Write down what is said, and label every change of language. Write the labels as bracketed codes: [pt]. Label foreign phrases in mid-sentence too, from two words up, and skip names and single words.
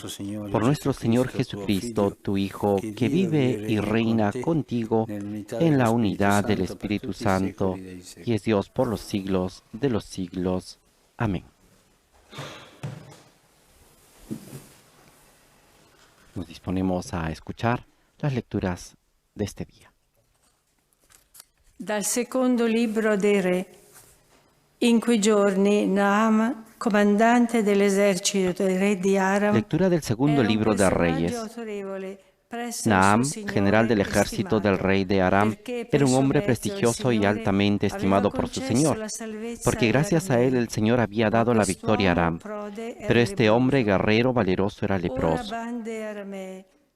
[es] Por nuestro Señor Jesucristo, tu Hijo, que vive y reina contigo en la unidad del Espíritu Santo, y es Dios por los siglos de los siglos. Amén. Nos disponemos a escuchar las lecturas de este día. [it] Dal secondo libro dei Re. In quei giorni Naam, comandante dell'esercito del re di Aram, [es] Lectura del segundo libro de Reyes. Naam, general del ejército del rey de Aram, era un hombre prestigioso y altamente estimado por su señor, porque gracias a él el Señor había dado la victoria a Aram. Pero este hombre guerrero valeroso era leproso.